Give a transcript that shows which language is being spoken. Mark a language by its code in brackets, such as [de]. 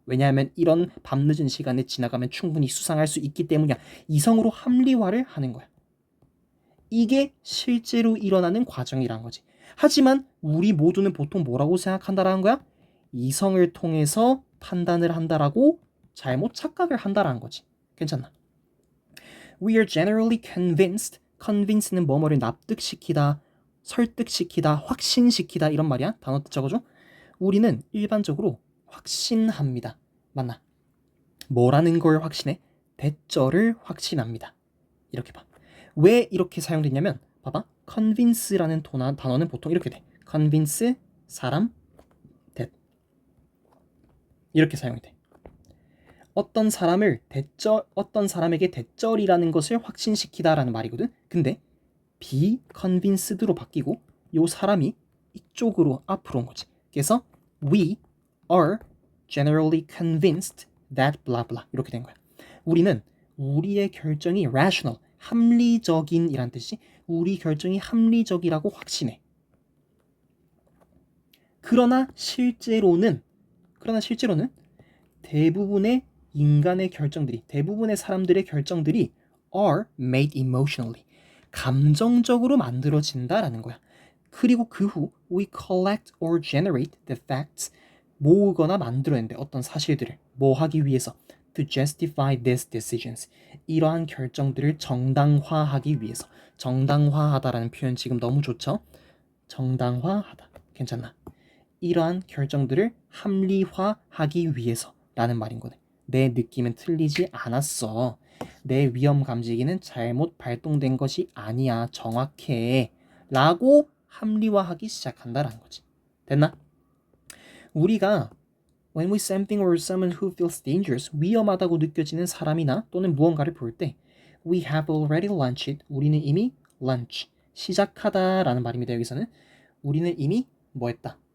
[ko] 왜냐하면 이런 밤늦은 시간에 지나가면 충분히 수상할 수 있기 때문이야. 이성으로 합리화를 하는 거야. 이게 실제로 일어나는 과정이란 거지. 하지만 우리 모두는 보통 뭐라고 생각한다라는 거야? 이성을 통해서 판단을 한다라고 잘못 착각을 한다라는 거지. 괜찮나? [en] We are generally convinced. [ko] convince는 뭐뭐를 납득시키다, 설득시키다, 확신시키다 이런 말이야. 단어 적어줘. 우리는 일반적으로 확신합니다. 맞나? 뭐라는 걸 확신해? 대절을 확신합니다. 이렇게 봐. 왜 이렇게 사용됐냐면 봐봐. convince라는 단어는 보통 이렇게 돼. [en] convince, 사람, that. [ko] 이렇게 사용이 돼. 어떤 사람에게 대절이라는 것을 확신시키다라는 말이거든. 근데 be convinced로 바뀌고 요 사람이 이쪽으로 앞으로 온 거지. 그래서 [en] we are generally convinced that blah blah [ko] 이렇게 된 거야. 우리는 우리의 결정이 rational, 합리적인이란 뜻이 우리 결정이 합리적이라고 확신해. 그러나 실제로는 대부분의 인간의 결정들이, 대부분의 사람들의 결정들이 [en] are made emotionally. [ko] 감정적으로 만들어진다라는 거야. [en] 그리고 그 후 we collect or generate the facts. [ko] 모으거나 만들어낸대. 어떤 사실들을 뭐 하기 위해서 [en] to justify these decisions. [ko] 이러한 결정들을 정당화하기 위해서. 정당화하다라는 표현 지금 너무 좋죠? 정당화하다. 괜찮나? 이러한 결정들을 합리화하기 위해서라는 말인 거네. 내 느낌은 틀리지 않았어. 내 위험 감지기는 잘못 발동된 것이 아니야. 정확해. 라고 합리화하기 시작한다라는 거지. 됐나? 우리가 [en] when we see something or someone who feels dangerous, [ko] 위험하다고 느껴지는 사람이나 또는 무언가를 볼 때 [en] we have already launched, [ko] 우리는 이미 [en] launch, [ko] 시작하다라는 말입니다. 여기서는 우리는 이미 뭐 했다?